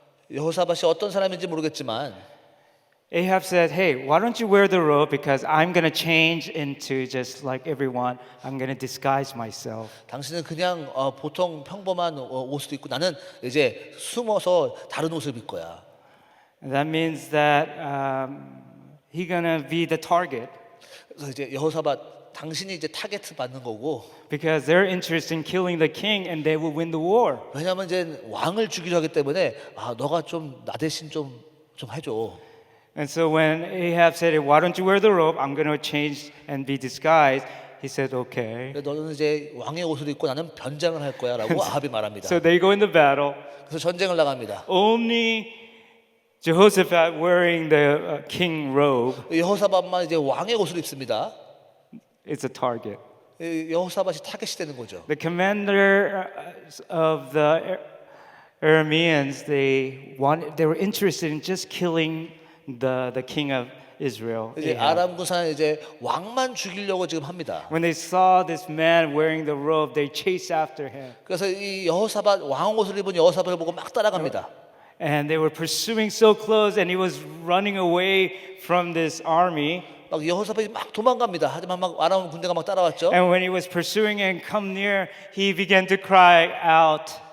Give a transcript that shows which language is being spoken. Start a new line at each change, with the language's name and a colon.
Korean: 여호사밧이 어떤 사람인지 모르겠지만
English: Ahab said, hey, why don't you wear the robe because I'm going to change into just like everyone. I'm going to disguise myself.
Korean: 당신은 그냥 보통 평범한 옷을 입고 나는 이제 숨어서 다른 옷을 입을 거야.
English: And that means that he's going to be the target
Korean: 그래서 이제 여호사밧 당신이 이제 타겟 받는 거고
English: because they're interested in killing the king and they will win the war.
Korean: 왜냐하면 이제 왕을 죽이려 하기 때문에 너가 좀 나 대신 좀 해줘.
English: And so when Ahab said, why don't you wear the robe? I'm going to change and be disguised. He said, okay.
Korean: 너는 이제 왕의 옷을 입고 나는 변장을 할 거야라고 아합이 말합니다.
English: So they go in the battle.
Korean: 그래서 전쟁을 나갑니다.
English: Only Jehoshaphat wearing the king robe
Korean: 여호사밧만 이제 왕의 옷을 입습니다.
English: is a target.
Korean: 여호사밧이 타겟이 되는 거죠.
English: The commander of the Arameans, they were interested in just killing the king of Israel.
Korean: 이제
English: Ahab.
Korean: 아람 군사는 이제 왕만 죽이려고 지금 합니다.
English: When they saw this man wearing the robe, they chased after him.
Korean: 그래서 이 여호사밧 왕 옷을 입은 여호사밧을 보고 막 따라갑니다.
English: And they were pursuing so close, and he was running away from this army.
Korean: 막 여호사밧이 막 도망갑니다. 하지만 막 아람 군대가 막 따라왔죠.
English: And when he was pursuing and come near, he began to cry out.